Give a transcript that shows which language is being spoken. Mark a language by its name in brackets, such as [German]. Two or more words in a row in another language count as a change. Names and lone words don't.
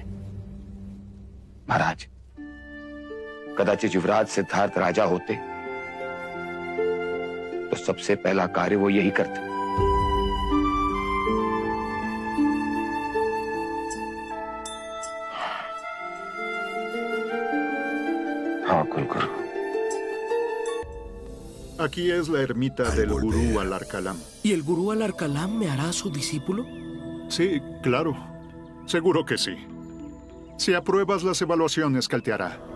[Hindi] महाराज, कदाचित युवराज सिद्धार्थ राजा होते तो सबसे पहला कार्य वो यही करते। हाँ कुलगुरु। [Spanish] Aquí es la ermita del gurú Al-Arkalam. ¿Y el gurú Al-Arkalam me hará su discípulo? Sí, claro. Seguro que sí. Si apruebas las evaluaciones que él te hará.